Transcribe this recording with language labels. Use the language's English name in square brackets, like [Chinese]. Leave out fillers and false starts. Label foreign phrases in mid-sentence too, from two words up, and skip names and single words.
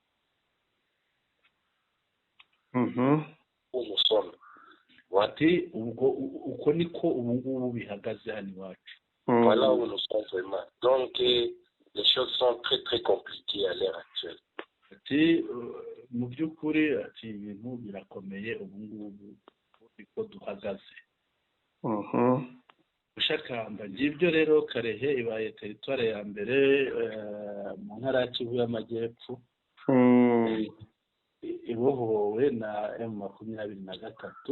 [French] Où nous sommes. [Kinyarwanda] Ati uko niko ubu ngubu bihagaze hano iwacu. [French] Voilà où nous sommes vraiment. Donc, les choses sont très très compliquées à l'heure actuelle. [Kinyarwanda] Ati mu by'ukuri ati ibintu birakomeye ubu ngubu niko duhagaze. Ushakamba ngibyo rero Karehe ibaye territoire ya mbere mu ntara ya Kivu y'Amajyepfo ibohowe na M23.